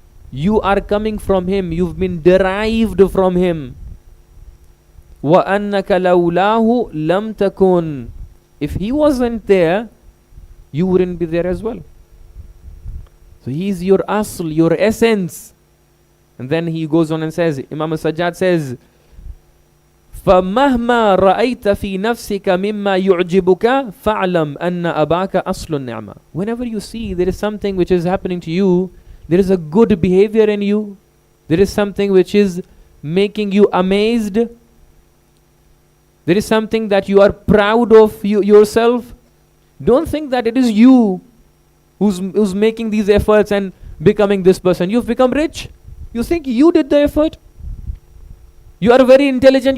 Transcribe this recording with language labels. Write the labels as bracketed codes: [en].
[en] You are coming from him. You've been derived from him. [ar] وَأَنَّكَ لَوْلَاهُ لَمْ تَكُنْ. [en] If he wasn't there, you wouldn't be there as well. So he is your asl, your essence. And then he goes on and says, Imam al-Sajjad says, [ar] فَمَهْمَا رَأَيْتَ فِي نَفْسِكَ مِمَّا يُعْجِبُكَ فَاعْلَمْ أَنَّ أَبَاكَ أَصْلُ النِّعْمَةِ. [en] Whenever you see there is something which is happening to you, there is a good behavior in you, there is something which is making you amazed, there is something that you are proud of yourself, don't think that it is you who's making these efforts and becoming this person. You've become rich. You think you did the effort? You are very intelligent.